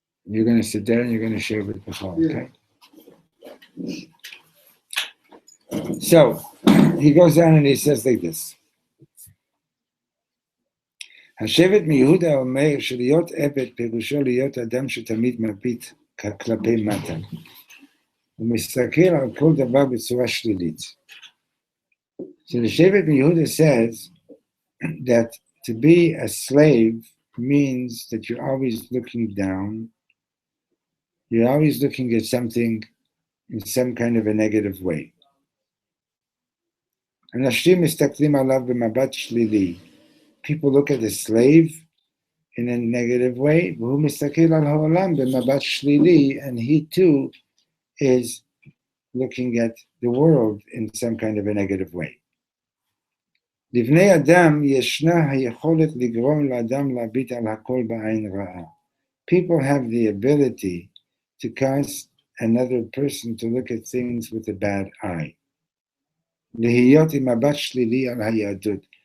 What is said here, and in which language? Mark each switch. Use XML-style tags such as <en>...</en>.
<en>You're going to sit there and you're going to share with the whole, okay? So, he goes on and he says like this.</en> <he>השבט מיהודה אומר שלהיות עבד פירושו להיות אדם שתמיד מביט כלפי מטה. הוא מסתכל על כל דבר בצורה שלילית.</he> <en>So the Shevet Yehuda says that to be a slave means that you're always looking down. You're always looking at something in some kind of a negative way.</en> <he>אנשים מסתכלים עליו במבט שלילי.</he> <en>People look at the slave in a negative way,</en> <he>והוא מסתכל על העולם במבט שלילי,</he> <en>and he too is looking at the world in some kind of a negative way.</en> <he>לבני אדם ישנה היכולת לגרום לאדם להביט על הכל בעין רעה.</he> <en>People have the ability to cause another person to look at things with a bad eye.</en> <he>להיות עם מבט שלילי על היהדות.</he>